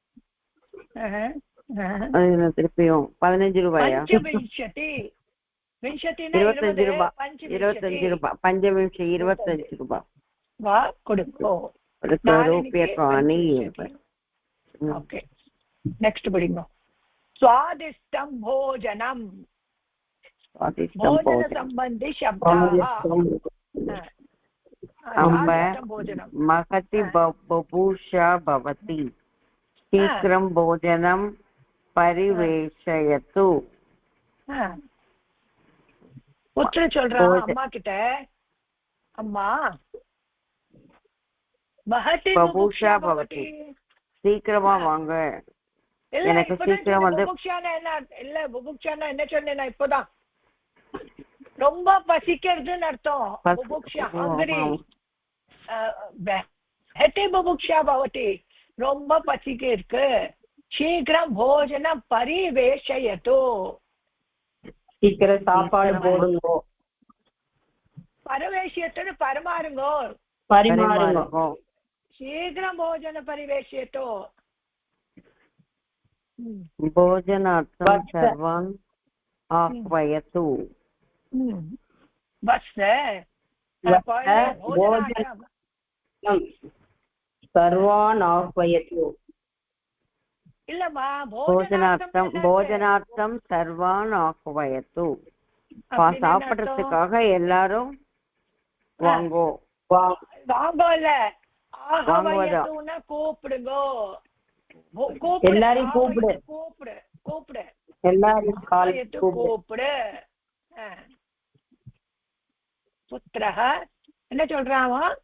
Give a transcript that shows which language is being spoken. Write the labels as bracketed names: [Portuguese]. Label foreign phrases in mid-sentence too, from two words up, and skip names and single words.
[Tamil] திருப்பியும் 15 ரூபாயா? 25 ரூபாய். 25 ரூபாய். பஞ்சவிம்ச 25 ரூபாய் கொடுங்கோ. ரூபாய்க்கானி. ஓகே, நெக்ஸ்ட் படிங்க. [Sanskrit] स्वादिष्टं भोजनं. भोजन संबंधी शब्द. महति बभूषा भवति. शीघ्रं भोजनं परिवेशयतु. [Tamil] पुत्र சொல்றான் அம்மா கிட்ட, அம்மா [Sanskrit] महति बभूषा भवति. [Tamil] சீக்கிரமா வாங்க. எனக்கு சீக்கிரம் வந்து புபுக்ஷானா என்ன சொன்னேன் இப்போதான் ரொம்ப பசிக்கிறதுன்னு அர்த்தம். புபுக்ஷா ஹங்கரி ஹெட்டி [Sanskrit] बुभुक्षा भवति [Tamil] ரொம்ப பசிக்க இருக்கு. [Sanskrit] शीघ्रं भोजनं परिवेशयतु [Tamil] சீக்கிரம் சாப்பாடு போடுங்கோ. பரிவேஷயத்துன்னு பரிமாறுங்கோ பரிமாறுங்கோ. [Sanskrit] शीघ्रं भोजन परिवेशयतु. भोजनार्थं सर्वान् आह्वयतु. बस सर्वान् आह्वयतु. [Tamil] இல்லம்மா [Sanskrit] भोजनार्थं सर्वान् आह्वयतु. [Tamil] சாப்பிடுறதுக்காக எல்லாரும் வாங்கோ. வாங்கோல ஆஹ்வயத்துனா கூப்பிடுங்கோ. எல்லாரையும் கூப்பிடு கூப்பிடு கூப்பிடு எல்லாரையும் கூப்பிடு. புத்திரஹ என்ன சொல்றான்?